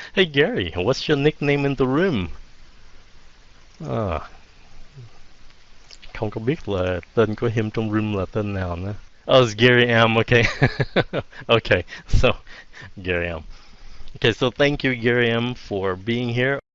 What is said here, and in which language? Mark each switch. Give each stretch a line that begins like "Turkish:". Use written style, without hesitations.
English: Hey Gary, what's your nickname in the room?
Vietnamese: Không có biết là tên của him trong room là tên nào nữa.
English: Oh, it's Gary M. Okay. Okay, so Gary M. Okay, so thank you, Gary M, for being here.